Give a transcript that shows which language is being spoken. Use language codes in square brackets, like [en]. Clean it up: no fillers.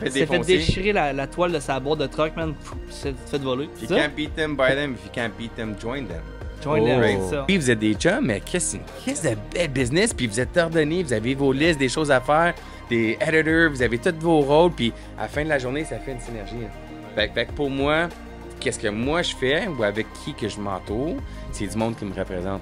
[fr] Il s'est fait déchirer la toile de sa boîte de truck, man. Il s'est fait voler. [en] If you can't beat them, buy them. If you can't beat them, join them. Join them, [fr] c'est ça. Puis vous êtes des chums, mais qu'est-ce de bel business. Puis vous êtes ordonnés, vous avez vos listes, des choses à faire, des editors, vous avez tous vos rôles. Puis à la fin de la journée, ça fait une synergie. Fait que pour moi, qu'est-ce que moi je fais ou avec qui que je m'entoure, c'est du monde qui me représente.